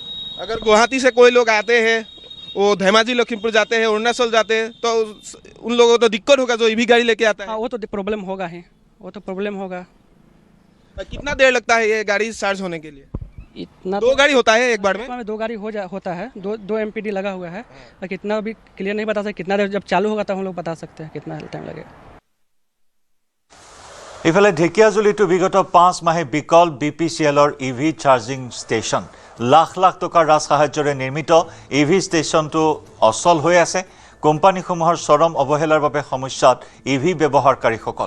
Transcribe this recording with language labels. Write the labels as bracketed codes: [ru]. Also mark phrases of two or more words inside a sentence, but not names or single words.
[hi] अगर गुवाहाटी से कोई लोग आते हैं, वो धेमाजी लखीमपुर जाते हैं, अरुणाचल जाते हैं, तो उन लोगों को तो दिक्कत होगा जो इवी गाड़ी लेके आता है। हाँ, वो तो प्रॉब्लम होगा ही, वो तो प्रॉब्लम होगा। कितना देर लगता है ये गाड़ी चार्ज होने के लिए? इतना 2 गाड़ी होता है एक बार में? 2 गाड़ी होता है, 2 MPD लगा हुआ है, लेकिन इतना अभी क्लियर नहीं बता सकते कितना देर जब चालू होगा तब हम लोग बता सकते हैं कितना टाइम लगेगा। [as] ইফালে ঢেকিয়াজুলিতো বিগত 5 মাহে বিকল BPCLৰ [en] EV charging station. [as] লাখ লাখ টকাৰ ৰাজ সাহায্যৰে নিৰ্মিত [en] EV station [as] অচল হৈ আছে। কোম্পানীসমূহৰ চৰম অৱহেলাৰ বাবে সমস্যাত ইভি ব্যৱহাৰকাৰীসকল।